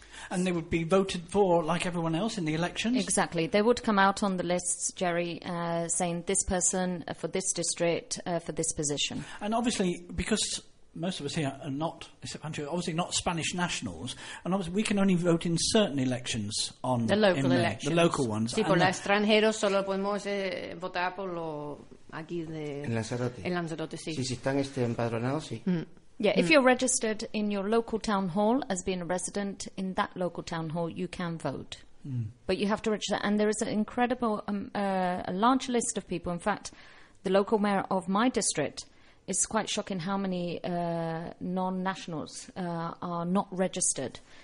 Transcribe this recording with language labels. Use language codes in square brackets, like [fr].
[en] And they would be voted for like everyone else in the elections? Exactly. They would come out on the lists, Jerry, saying this person for this district, for this position. And obviously, because most of us here are not, except Andrew, obviously not Spanish nationals, and obviously we can only vote in certain elections on the local elections. The local ones. [es] Sí, por los extranjeros solo podemos votar por lo... aquí de... En Lanzarote. En Lanzarote, sí. Sí, si están empadronados, sí. Mm. [en] Yeah, if you're registered in your local town hall as being a resident in that local town hall, you can vote. Mm. But you have to register. And there is an incredible, a large list of people. In fact, the local mayor of my district, it's quite shocking how many non-nationals are not registered.